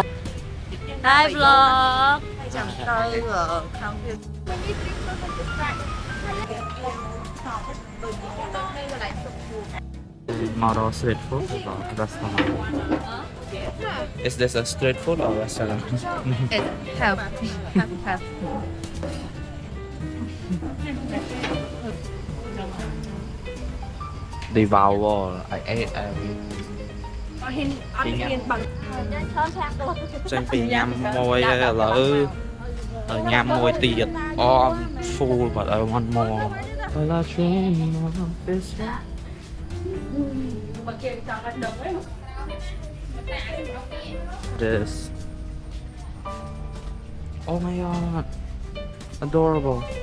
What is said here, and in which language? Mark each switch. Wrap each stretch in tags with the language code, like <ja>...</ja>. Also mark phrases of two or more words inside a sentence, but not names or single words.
<en>Hi vlog</en> <km>ចាំទៅក្នុងវា</km> <en>Model street food or restaurant Is this a street food or restaurant? have Devour I ate every</en> <km>អត់ហ៊ានបើ ចេញពីញ៉ាំមួយឥឡូវញ៉ាំមួយទៀត</km> <en>Oh I'm full but I want more All I dream of is this. Oh my god. Adorable.</en>